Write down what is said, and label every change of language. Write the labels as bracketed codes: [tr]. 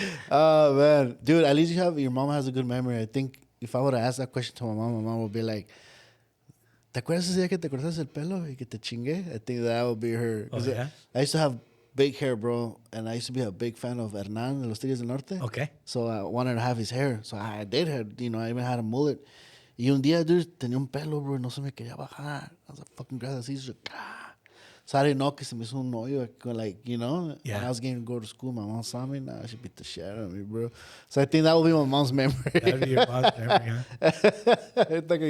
[en] Oh man, dude. At least your mom has a good memory. I think if I would have asked that question to my mom would be like, [es] ¿te acuerdas ese día que te cortaste el pelo y que te chingué? [en] I think that would be her. Oh, yeah? I used to have big hair, bro, and I used to be a big fan of Hernan de los Tigres del Norte. Okay. So I wanted to have his hair. So I did have, I even had a mullet. [es] Y un día, dude, tenía un pelo, bro, y no se me quería bajar. [en] I was like, fucking grass así. So I didn't know [es] que se me hizo un hoyo, [en] like, when I was getting to go to school, my mom saw me, she beat the shit out of me, bro. So I think that would be my mom's memory. That would be your mom's memory, huh?